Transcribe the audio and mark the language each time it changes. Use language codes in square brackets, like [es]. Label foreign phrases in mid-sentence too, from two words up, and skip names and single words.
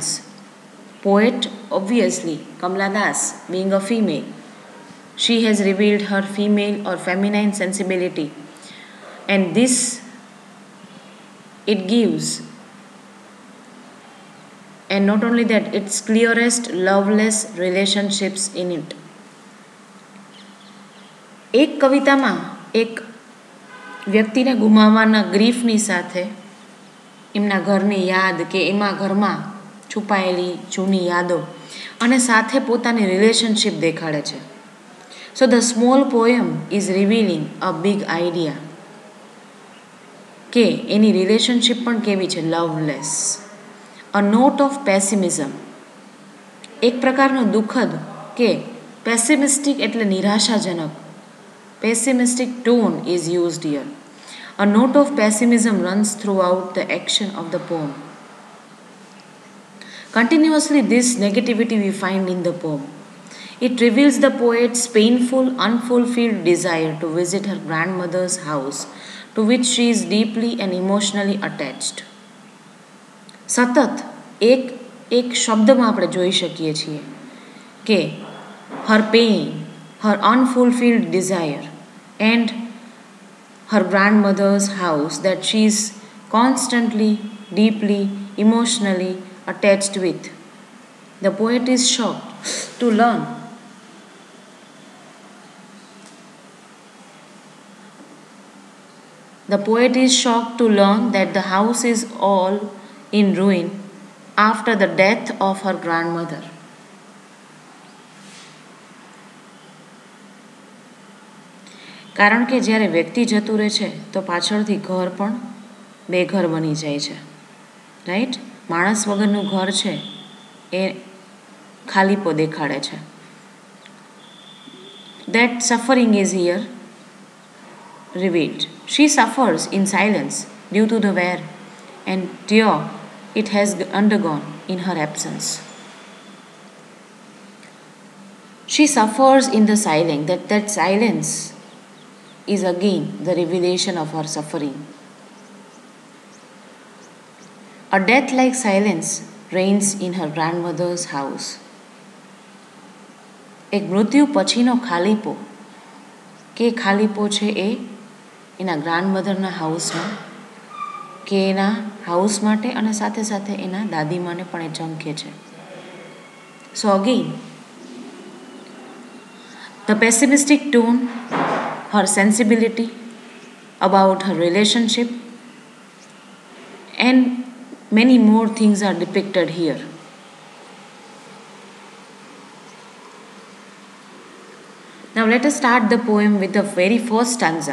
[en] Poet, obviously Kamala Das being a female, she has revealed her female or feminine sensibility, and this it gives, and not only that, its clearest loveless relationships in it. [gu] એક કવિતામાં એક વ્યક્તિને ગુમાવવાના ગ્રીફની સાથે એમના ઘરની યાદ કે એમાં ઘરમાં છુપાયેલી જૂની યાદો અને સાથે પોતાની રિલેશનશિપ દેખાડે છે. [en] So the small poem is revealing a big idea [gu] કે એની રિલેશનશિપ પણ કેવી છે? લવલેસ. [en] a note of pessimism. [gu] એક પ્રકારનો દુઃખદ કે પેસિમિસ્ટિક એટલે નિરાશાજનક. [en] pessimistic tone is used here. A note of pessimism runs throughout the action of the poem. Continuously this negativity we find in the poem. It reveals the poet's painful, unfulfilled desire to visit her grandmother's house, to which she is deeply and emotionally attached. [gu] સતત એક શબ્દમાં આપણે જોઈ શકીએ છીએ કે [en] her pain, her unfulfilled desire, and her grandmother's house that she is constantly, deeply, emotionally attached with. The poet is shocked to learn that the house is all in ruin after the death of her grandmother. [gu] કારણ કે જ્યારે વ્યક્તિ જતું રહે છે તો પાછળથી ઘર પણ બેઘર બની જાય છે. રાઈટ? માણસ વગરનું ઘર છે એ ખાલીપો દેખાડે છે. [en] That suffering is here revealed. She suffers in silence due to the wear and tear it has undergone in her absence. She suffers in the silence. That silence is again the revelation of her suffering. A death-like silence reigns in her grandmother's house. [gu] એક મૃત્યુ પછીનો ખાલીપો કે ખાલીપો છે એ એના ગ્રાન્ડમધરના હાઉસમાં, કે એના હાઉસ માટે અને સાથે સાથે એના દાદીમાને પણ એ ઝંખે છે. [en] so again the pessimistic tone, her sensibility about her relationship, and many more things are depicted here. Now let us start the poem with the very first stanza.